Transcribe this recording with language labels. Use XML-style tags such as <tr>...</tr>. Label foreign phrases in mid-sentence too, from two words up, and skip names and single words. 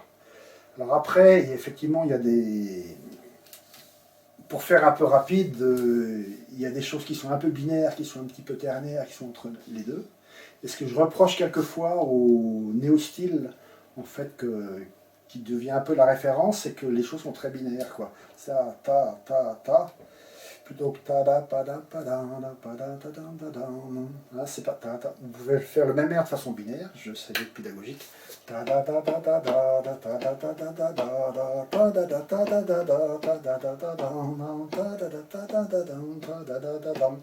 <fr>Alors après, effectivement, il y a des... Pour faire un peu rapide, il y a des choses qui sont un peu binaires, qui sont un petit peu ternaires, qui sont entre les deux. Et ce que je reproche quelquefois au néo-style, en fait, qui devient un peu la référence, c'est que les choses sont très binaires, quoi. Ça, ta, plutôt que ta da pa da pa da pa da ta da da da. Hein, c'est pas ta ta. Vous pouvez faire le même air de façon binaire, je sais être pédagogique. Ta da da da da da da ta da da da da da ta da da ta da da da ta da da da da ta da da ta da da ta da da da da.</fr>